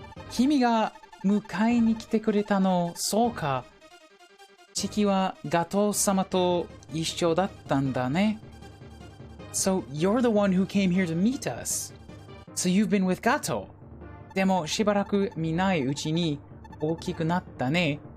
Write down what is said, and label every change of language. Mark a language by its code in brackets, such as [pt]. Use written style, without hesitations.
[ja] 君が迎えに来てくれたの、そうか。チキはガトー様と一緒だったんだね。 [en] So you're the one who came here to meet us. So you've been with Gato. [ja] でもしばらく見ないうちに大きくなったね。